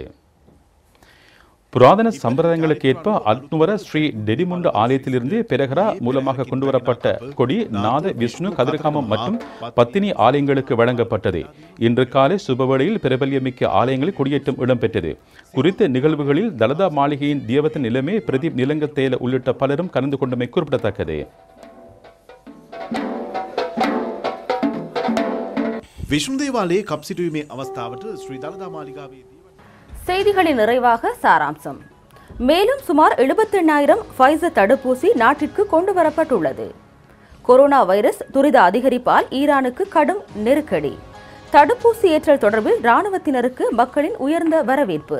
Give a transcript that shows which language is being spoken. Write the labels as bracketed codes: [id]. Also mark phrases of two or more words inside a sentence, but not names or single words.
[ta] புராதன சம்பிரதாயங்களுக்கு ஏற்ப அத்னுவர ஸ்ரீ டெடிமுண்ட ஆலயத்திலிருந்து பெரகரா மூலமாக கொண்டுவரப்பட்ட கொடி நாத விஷ்ணு கதிர்காமம் மற்றும் பத்தினி ஆலயங்களுக்கு வழங்கப்பட்டது. இன்று காலை சுபவேளையில் பிரபல்யமிக்க ஆலயங்களில் கொடியேற்றம் இடம்பெற்றது. குறித்த நிகழ்வுகளில் தலதா மாளிகையின் தேவதன் நிலைமை பிரதீப் நிலங்கத்தேல உள்ளிட்ட பலரும் கலந்து கொண்டமை குறிப்பிடத்தக்கது. [si] විශ්ණු දේවාලයේ කප් සිටුවීමේ අවස්ථාවට ශ්‍රී දළදා මාලිගාවේ [ta] செய்திகளின் நிறைவாக சாராம்சம். மேலும் சுமார் 78,000 ஃபைசர் தடுப்பூசி நாட்டிற்கு கொண்டு வரப்பட்டுள்ளது. கொரோனா வைரஸ் துரித அதிகரிப்பால் ஈரானுக்கு கடும் நெருக்கடி. தடுப்பூசி ஏற்றல் தொடர்பில் இராணுவத்தினருக்கு மக்களின் உயர்ந்த வரவேற்பு.